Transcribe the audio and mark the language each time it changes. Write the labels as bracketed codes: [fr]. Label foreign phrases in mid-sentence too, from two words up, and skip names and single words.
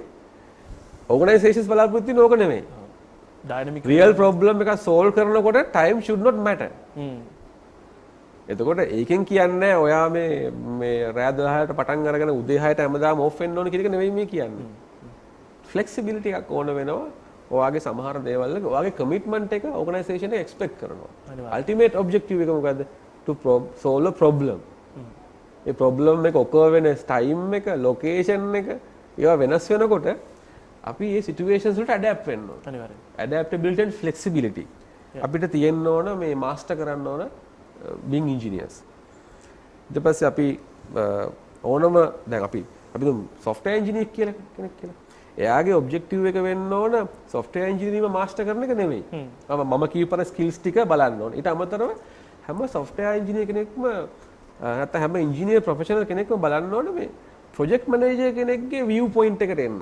[si] organizations බලාපොරොත්තු වෙන්නේ ඕක නෙමෙයි. dynamic [en] real problem එක solve කරනකොට time should not matter. [si] එතකොට ඒකෙන් කියන්නේ ඔයා මේ රෑ 12ට පටන් අරගෙන උදේ 6ට හැමදාම off වෙන්න ඕන කියන එක නෙවෙයි මේ කියන්නේ. flexibility එකක් ඕන වෙනවා ඔයාගේ සමහර දේවල් වල ඔයාගේ කමිට්මන්ට් එක ඕගනයිසේෂන් එක එක්ස්පෙක්ට් කරනවා. [en] ultimate objective [si] එක මොකද්ද? [en] to solve a problem. [si] ඒ ප්‍රොබ්ලම් එක ඔකර් වෙන ටයිම් එක, ලොකේෂන් එක ඒවා වෙනස් වෙනකොට අපි මේ සිටුේෂන්ස් වලට ඇඩැප්ට් වෙන්න ඕන. අනිවාර්යෙන්. [en] ඇඩැප්ටබිලිටි and flexibility. [si] අපිට තියෙන්න ඕන මේ මාස්ටර් කරන්න ඕන [en] being engineers. [si] ඊට පස්සේ අපි ඕනම දැන් අපි [en] software engineer [si] කියලා කෙනෙක් කියලා. එයාගේ ඔබ්ජෙක්ටිව් එක වෙන්න ඕන [en] software engineering [si] මාස්ටර් කරන එක නෙමෙයි. මම කියපර ස්කිල්ස් ටික බලන්න ඕන. ඊට අමතරව හැම [en] software engineer [si] කෙනෙක්ම නැත්නම් හැම [en] engineer professional [si] කෙනෙක්ම බලන්න ඕන මේ [en] project manager [si] කෙනෙක්ගේ [en] view point [si] එකට එන්න.